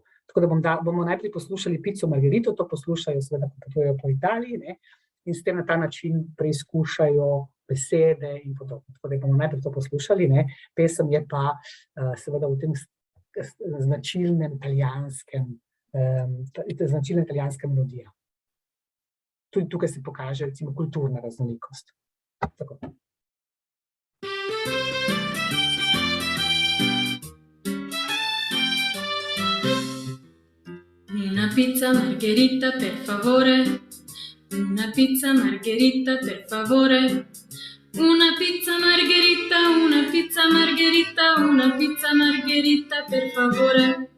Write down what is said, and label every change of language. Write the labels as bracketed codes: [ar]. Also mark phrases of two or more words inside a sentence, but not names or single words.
[sl] Tako da bomo najprej poslušali Pico Margherito, to poslušajo seveda, ko potujejo po Italiji, ne, in s tem na ta način preizkušajo besede in podobno. Tako da bomo najprej to poslušali, ne. Pesem je pa seveda v tem značilnem italijanska melodija. Tudi tukaj se pokaže, recimo, kulturna raznolikost. Tako. [it] Una pizza margherita, per favore. Una pizza margherita, per favore. Una pizza margherita, una pizza margherita, una pizza margherita, per favore.